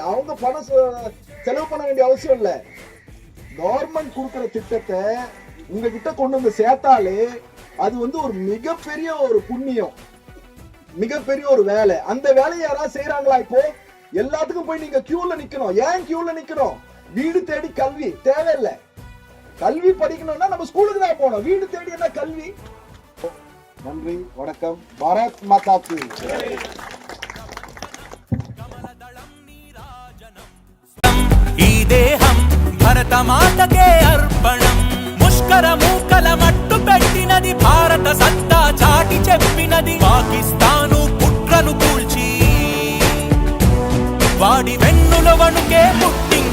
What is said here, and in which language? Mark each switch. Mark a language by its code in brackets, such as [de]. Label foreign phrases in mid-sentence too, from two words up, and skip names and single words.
[ta] அவங்க பணம் செலவு பண்ண வேண்டிய அவசியம் இல்ல. கவர்மெண்ட் கொடுக்கிற திட்டத்தை உங்ககிட்ட கொண்டு வந்து சேர்த்தாலே அது வந்து ஒரு மிகப்பெரிய ஒரு புண்ணியம், மிகப்பெரிய ஒரு வேலை. அந்த வேலையை யாராவது செய்யறாங்களா? இப்போ எல்லாத்துக்கும் போய் நீங்க கியூல நிக்கணும். ஏன் கியூல நிக்கணும்? வீடு தேடி கல்வி தேவையில்லை. கல்வி படிக்கணும்னா நம்ம ஸ்கூலுக்கு தான் போகணும். வீடு தேடி என்ன கல்வி? நன்றி, வணக்கம். [hi] भारत माता की [te] ఈ దేహం భరత మాతకే అర్పణం. ముష్కర మూకల మట్టు పెట్టినది భారత సత్తా చాటి చెప్పినది. పాకిస్తాను కుట్రను కూల్చి వాడి వెన్నుల వణుకే